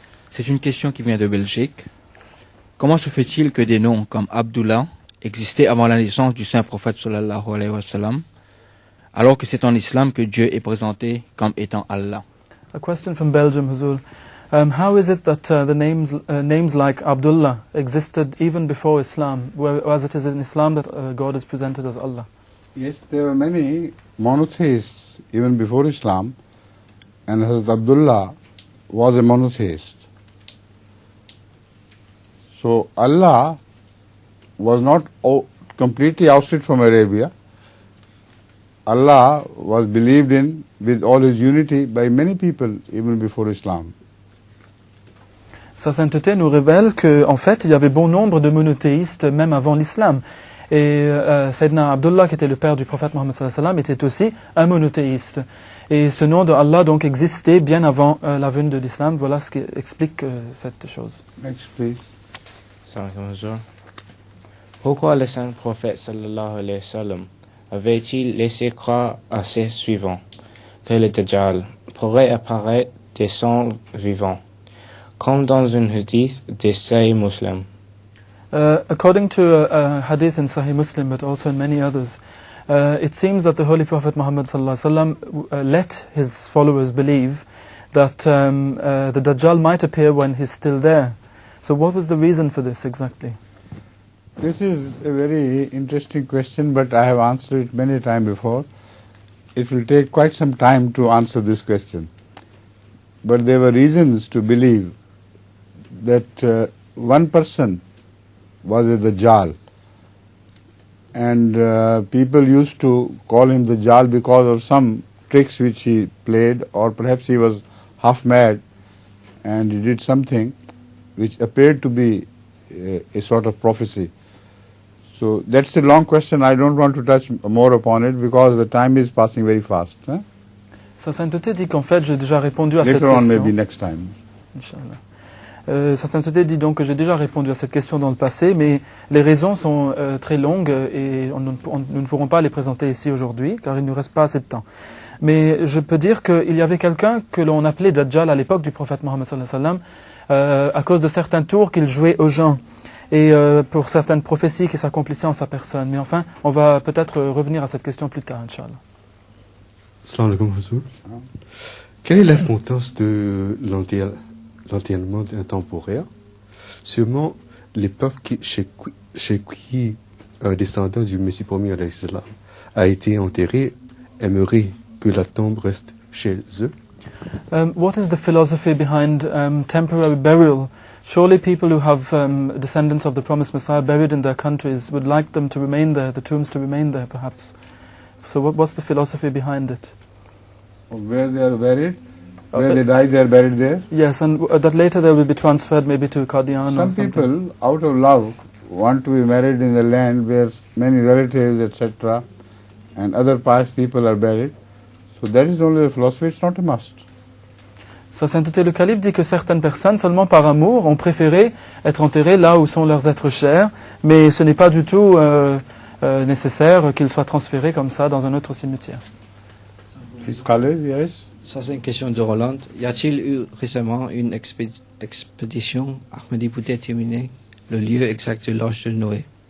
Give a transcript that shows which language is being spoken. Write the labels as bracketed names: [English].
[French] C'est une question qui vient de Belgique. Comment se fait-il que des noms comme Abdullah existait avant la naissance du saint prophète [Arabic] sallallahu alayhi wa sallam, [French] alors que c'est en islam que Dieu est présenté comme étant Allah? [English] A question from Belgium, Huzur. How is it that the names like Abdullah existed even before Islam, whereas it is in Islam that God is presented as Allah? Yes, there were many monotheists even before Islam, and Hazrat Abdullah was a monotheist. So Allah was not completely ousted from Arabia. Allah was believed in with all his unity by many people even before Islam. [French] Sa sainteté nous révèle qu'en fait, il y avait bon nombre de monothéistes même avant l'islam. Et Sayyidina Abdullah, qui était le père du prophète Mohammed [Arabic] sallallahu alayhi wa sallam, [French] était aussi un monothéiste. Et ce nom de Allah donc existait bien avant la venue de l'islam. Voilà ce qui explique cette chose. [English] Next, please. [French] Pourquoi le saint prophète [Arabic] sallallahu alayhi wa sallam [French] avait-il laissé croire à ses suivants que le Dajjal pourrait apparaître des sangs vivants, comme dans une hadith de Sahih Muslim? [English] According to a hadith in Sahih Muslim, but also in many others, it seems that the Holy Prophet Muhammad [Arabic] sallallahu alayhi wa sallam [English] let his followers believe that the Dajjal might appear when he's still there. So what was the reason for this exactly? This is a very interesting question, but I have answered it many times before. It will take quite some time to answer this question. But there were reasons to believe that one person was a Dajjal. And people used to call him Dajjal because of some tricks which he played, or perhaps he was half mad and he did something which appeared to be a sort of prophecy. So that's a long question. I don't want to touch more upon it because the time is passing very fast. [French] Sa sainteté dit qu'en fait, j'ai déjà répondu à cette [English] question. Later on, [French] question. [English] maybe next time. [Arabic] Inch'Allah. [French] Sa sainteté dit donc que j'ai déjà répondu à cette question dans le passé, mais les raisons sont très longues et nous ne pourrons pas les présenter ici aujourd'hui, car il ne nous reste pas assez de temps. Mais je peux dire qu'il y avait quelqu'un que l'on appelait Dajjal à l'époque du prophète Mohammed [Arabic] sallallahu alayhi wa sallam, [French] à cause de certains tours qu'il jouait aux gens, et pour certaines prophéties qui s'accomplissaient en sa personne. Mais enfin, on va peut-être revenir à cette question plus tard, Inch'Allah. [Arabic] Salam alaikum, Huzur. [French] Quelle est l'importance de l'enterrement intemporaire? Sûrement, les peuples chez qui un descendant du Messie promis à l'Islam a été enterré aimeraient que la tombe reste chez eux? [English] What is the philosophy behind temporary burial? Surely people who have descendants of the promised Messiah buried in their countries would like them to remain there, the tombs to remain there perhaps. So what's the philosophy behind it? Where they are buried, where they die, they are buried there. Yes, and that later they will be transferred maybe to Qadian or Some something. people, out of love, want to be married in the land where many relatives, etc., and other pious people are buried. So that is only the philosophy, it's not a must. [French] Sa Sainteté le Calife dit que certaines personnes, seulement par amour, ont préféré être enterrées là où sont leurs êtres chers, mais ce n'est pas du tout nécessaire qu'ils soient transférés comme ça dans un autre cimetière. [English] Yes. [French] Ça, c'est une question de Roland. Y a-t-il eu récemment une expédition Ahmadi pour déterminer le lieu exact de l'Arche de Noé?